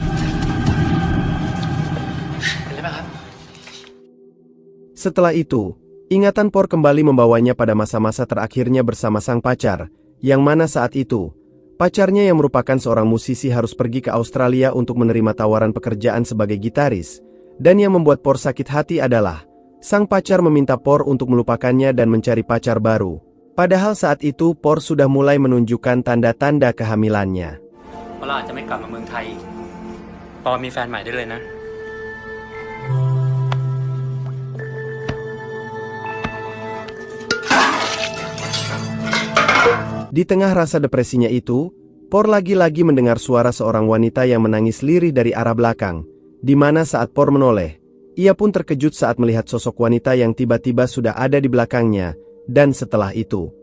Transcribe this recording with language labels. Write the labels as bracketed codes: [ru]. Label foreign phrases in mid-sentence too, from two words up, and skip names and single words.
[id] Setelah itu, ingatan Por kembali membawanya pada masa-masa terakhirnya bersama sang pacar, yang mana saat itu, pacarnya yang merupakan seorang musisi harus pergi ke Australia untuk menerima tawaran pekerjaan sebagai gitaris, dan yang membuat Por sakit hati adalah, sang pacar meminta Por untuk melupakannya dan mencari pacar baru. Padahal saat itu Por sudah mulai menunjukkan tanda-tanda kehamilannya. [th] เราอาจจะไม่กลับมาเมืองไทยปอมีแฟนใหม่ได้เลยนะ [id] Di tengah rasa depresinya itu, Por lagi-lagi mendengar suara seorang wanita yang menangis lirih dari arah belakang, di mana saat Por menoleh, ia pun terkejut saat melihat sosok wanita yang tiba-tiba sudah ada di belakangnya, dan setelah itu,